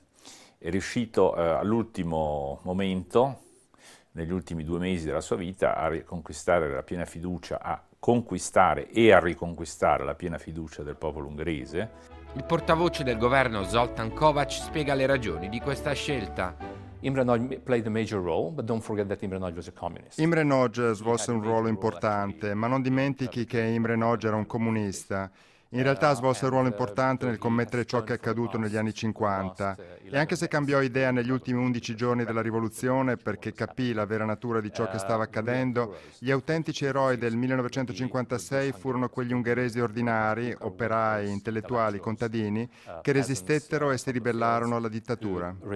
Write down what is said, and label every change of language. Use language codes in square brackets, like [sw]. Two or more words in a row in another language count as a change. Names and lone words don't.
[it] È riuscito all'ultimo momento, negli ultimi 2 mesi della sua vita, a riconquistare la piena fiducia, a conquistare e a riconquistare la piena fiducia del popolo ungherese. Il portavoce del governo Zoltán Kovács spiega le ragioni di questa scelta. [en] Imre Nagy played a major role, but don't forget that Imre Nagy was a communist. [it] Imre Nagy svolse un ruolo importante, ma non dimentichi che Imre Nagy era un comunista. In realtà svolse un ruolo importante nel commettere ciò che è accaduto negli anni 50 e anche se cambiò idea negli ultimi 11 giorni della rivoluzione perché capì la vera natura di ciò che stava accadendo, gli autentici eroi del 1956 furono quegli ungheresi ordinari, operai, intellettuali, contadini, che resistettero e si ribellarono alla dittatura.